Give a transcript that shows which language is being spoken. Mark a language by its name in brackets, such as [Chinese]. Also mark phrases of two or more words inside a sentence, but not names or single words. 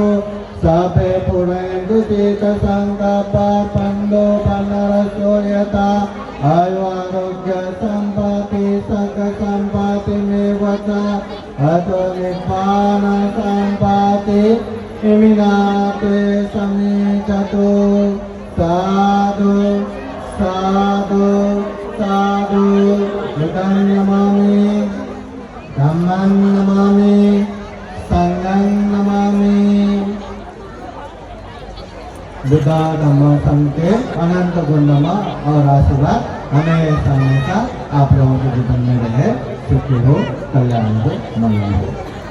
[Pali] सभे पुरेन्दु चित संकल्प पन्नो पन्नरसोयता आयुरारोग्य संपत्ति सक संपत्ति मेव च अतो निब्बान संपत्ति इमिनाते समीचतु साधु साधु साधु बुद्धं नमामि धम्मं नमामि संघं नमामि। [Hindi] बुद्ध धम्म संघ के अनंत गुणमा और आशीर्वाद हमेशा हमेशा आप लोगों के जीवन में रहे। सुखी हो, कल्याण हो, मंगल हो।